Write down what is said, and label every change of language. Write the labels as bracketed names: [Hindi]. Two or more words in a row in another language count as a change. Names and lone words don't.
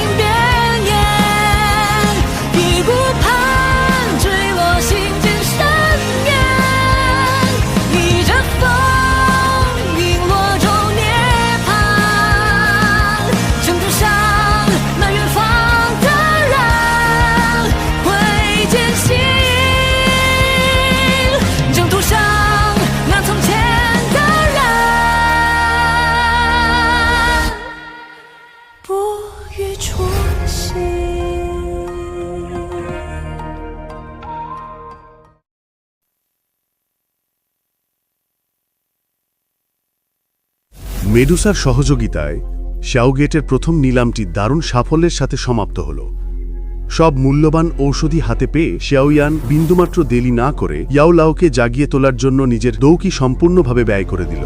[Chinese] 边缘，一顾盼坠落心间深渊，逆着风陨落中涅槃，征途上那远方的人会坚信，征途上那从前的人不语初心。 [Bangla] মেডুসার সহযোগিতায় শাওগেটের প্রথম নিলামটি দারুণ সাফল্যের সাথে সমাপ্ত হল। সব মূল্যবান ঔষধি হাতে পেয়ে শেয়াওয়ান বিন্দুমাত্র দেরি না করে ইয়াওলাওকে জাগিয়ে তোলার জন্য নিজের দৌকি সম্পূর্ণভাবে ব্যয় করে দিল।